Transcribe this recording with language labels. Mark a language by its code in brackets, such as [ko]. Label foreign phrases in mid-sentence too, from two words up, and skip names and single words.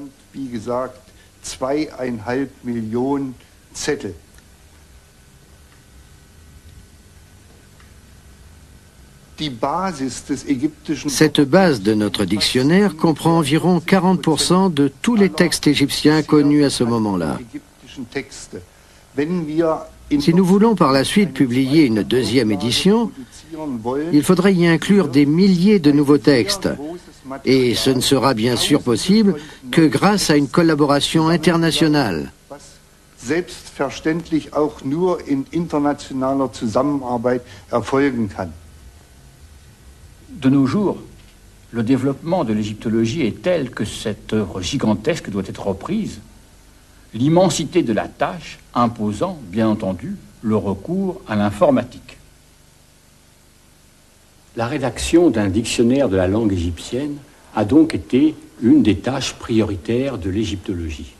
[fr] Cette base de notre dictionnaire comprend environ 40% de tous les textes égyptiens connus à ce moment-là. Si nous voulons par la suite publier une deuxième édition, il faudrait y inclure des milliers de nouveaux textes. Et ce ne sera bien sûr possible que grâce à une collaboration internationale. [de] Selbstverständlich auch nur in internationaler Zusammenarbeit erfolgen kann. [fr] De nos jours, le développement de l'égyptologie est tel que cette œuvre gigantesque doit être reprise, l'immensité de la tâche imposant, bien entendu, le recours à l'informatique. La rédaction d'un dictionnaire de la langue égyptienne a donc été une des tâches prioritaires de l'égyptologie.